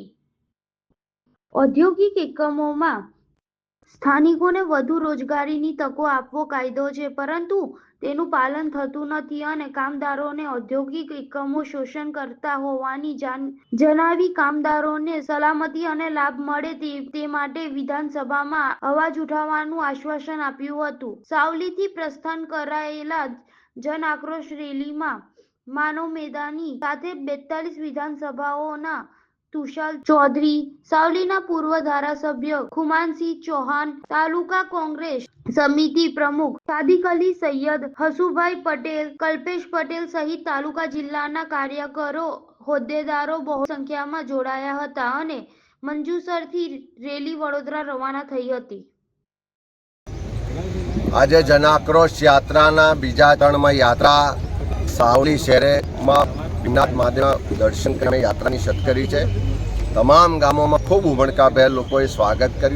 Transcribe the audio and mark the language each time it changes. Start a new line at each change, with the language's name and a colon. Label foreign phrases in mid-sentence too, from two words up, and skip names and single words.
Gujarati: ઔદ્યોગિક એકમોમાં સ્થાનિકોને વધુ રોજગારીની તકો આપવો કાયદો છે, પરંતુ તેનું પાલન થતું નથી અને કામદારોને ઔદ્યોગિક એકમો શોષણ કરતા હોવાની જણાવી કામદારોને સલામતી અને લાભ મળે તે માટે વિધાનસભામાં અવાજ ઉઠાવવાનું આશ્વાસન આપ્યું હતું। સાવલીથી પ્રસ્થાન કરાયેલા જન આક્રોશ રેલીમાં માનવ મેદાની સાથે 42 વિધાનસભાઓના તુષાર ચૌધરી, સાવલીના પૂર્વ ધારાસભ્ય ખુમાનસિંહ ચૌહાણ, તાલુકા કોંગ્રેસ સમિતિ પ્રમુખ સાદિક અલી સૈયદ, હસુભાઈ પટેલ, કલ્પેશ પટેલ સહિત તાલુકા જિલ્લાના કાર્યકરો હોદ્દેદારો બહુ સંખ્યામાં જોડાયા હતા અને મંજુસરથી રેલી વડોદરા રવાના થઈ હતી। આજે જનાક્રોશ યાત્રાના બીજા ચરણમાં યાત્રા સાવલી શહેરમાં ભીમનાથ મહાદેવ દર્શન કરીને યાત્રાની શરૂ કરી છે। તમામ ગામોમાં ખૂબ ઉમળકાભેર લોકોએ સ્વાગત કર્યું।